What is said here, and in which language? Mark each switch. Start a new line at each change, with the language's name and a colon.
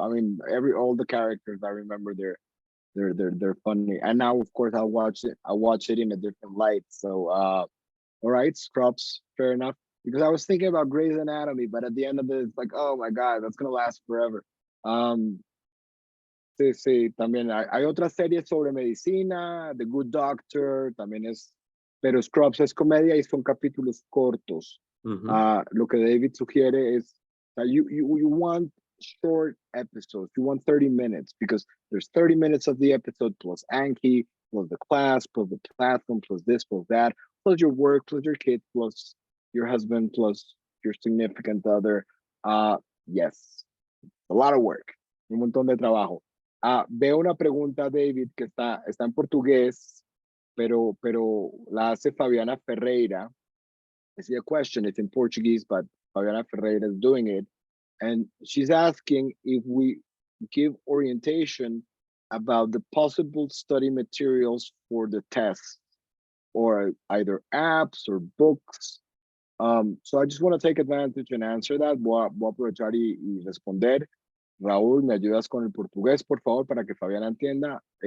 English: I mean, all the characters I remember, they're funny. And now, of course, I'll watch it in a different light. So, all right, Scrubs, fair enough. Because I was thinking about Grey's Anatomy, but at the end of it, it's like, oh my God, that's gonna last forever.
Spanish: Sí, también hay otras series sobre medicina, The Good Doctor, también pero Scrubs es comedia y son capítulos cortos. Lo que David sugiere es,
English: you want short episodes, you want 30 minutes, because there's 30 minutes of the episode plus Anki, plus the class, plus the platform, plus this, plus that, plus your work, plus your kids, plus your husband, plus your significant other. Yes, a lot of work,
Spanish: un montón de trabajo. Veo una pregunta, David, que está en portugués, pero la hace Fabiana Ferreira.
English: I see a question, it's in Portuguese, but Fabiana Ferreira is doing it. And she's asking if we give orientation about the possible study materials for the test, or either apps or books. So I just want to take advantage and answer that.
Spanish: Voy a aprovechar y responder. Raúl, ¿me ayudas con el portugués, por favor, para que Fabiana entienda?